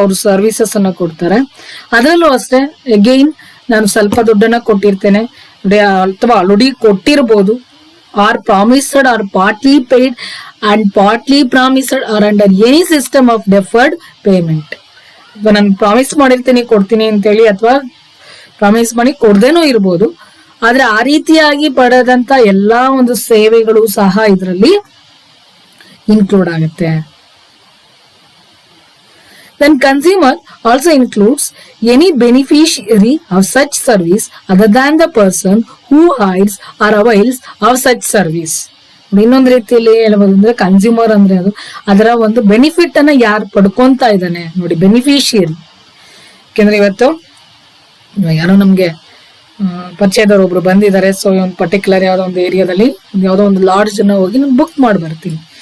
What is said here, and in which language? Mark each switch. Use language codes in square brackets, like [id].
[kn] ಅವರು ಸರ್ವಿಸಸ್ ಅನ್ನ ಕೊಡ್ತಾರೆ. ಅದರಲ್ಲೂ ಅಷ್ಟೇ ಅಗೈನ್ ನಾನು ಸ್ವಲ್ಪ ದುಡ್ಡನ್ನ ಕೊಟ್ಟಿರ್ತೇನೆ ಅಥವಾ already ಕೊಟ್ಟಿರ್ಬೋದು, [en] Or promised or partly paid and partly promised or under any system of deferred payment. [kn] ನಾನು ಪ್ರಾಮಿಸ್ ಮಾಡಿರ್ತೀನಿ ಕೊಡ್ತೀನಿ ಅಂತೇಳಿ, ಅಥವಾ ಪ್ರಾಮಿಸ್ ಮಾಡಿ ಕೊಡ್ದೇನೂ ಇರ್ಬೋದು. ಆದ್ರೆ ಆ ರೀತಿಯಾಗಿ ಪಡೆದಂತ ಎಲ್ಲಾ ಒಂದು ಸೇವೆಗಳು ಸಹ ಇದರಲ್ಲಿ ಇನ್ಕ್ಲೂಡ್ ಆಗುತ್ತೆ. [en] Then consumer also includes any beneficiary of such service other than the person who hires or avails of such service. [kn] ಇನ್ನೊಂದು ರೀತಿಯಲ್ಲಿ ಹೇಳ್ಬೋದು ಅಂದ್ರೆ ಕನ್ಸ್ಯೂಮರ್ ಅಂದ್ರೆ ಅದು ಅದರ ಒಂದು ಬೆನಿಫಿಟ್ ಅನ್ನ ಯಾರು ಪಡ್ಕೊಂತ ಇದ್ದಾನೆ ನೋಡಿ, ಬೆನಿಫಿಷಿಯರಿ. ಯಾಕೆಂದ್ರೆ ಇವತ್ತು ಯಾರೋ ನಮ್ಗೆ ಪರಿಚಯದವ್ರು ಒಬ್ರು ಬಂದಿದ್ದಾರೆ. ಸೊ ಒಂದು ಪರ್ಟಿಕ್ಯುಲರ್ ಯಾವ್ದೋ ಒಂದು ಏರಿಯಾದಲ್ಲಿ ಯಾವ್ದೋ ಒಂದು ಲಾಡ್ಜ್ ಅನ್ನ ಹೋಗಿ ನಾನು ಬುಕ್ ಮಾಡಿ ಬರ್ತೀನಿ.